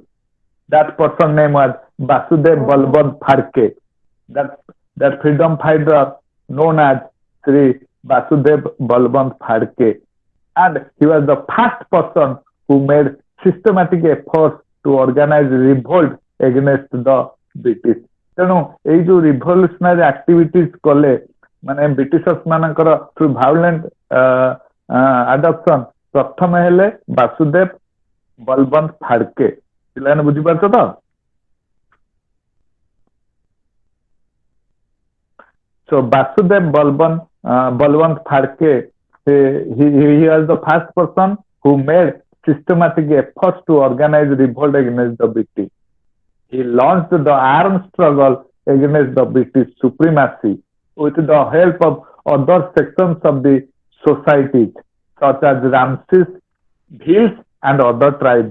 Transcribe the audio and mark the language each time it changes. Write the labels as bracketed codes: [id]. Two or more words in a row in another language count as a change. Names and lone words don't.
[en] That person's name was Vasudev Balwant Phadke. That freedom fighter known as Sri Vasudev Balwant Phadke. And he was the first person who made systematic efforts to organize revolt against the British. [or] ତେଣୁ ଏଇ ଯୋଉ [en] revolutionary activities [or] କଲେ ମାନେ ବ୍ରିଟିଶର୍ସ ମାନଙ୍କର [en] through violent adoption [or] ପ୍ରଥମେ ହେଲେ ବାସୁଦେବ ବଲବନ୍ତ ଫାଡକେ। ପିଲାମାନେ ବୁଝିପାରୁଛ ତ? [en] So Vasudev Balwant Phadke, he was the first person who made systematic efforts to organize revolt against the British. He launched the armed struggle against the British supremacy with the help of other sections of the society, such as Ramses, Bhils, and other tribes.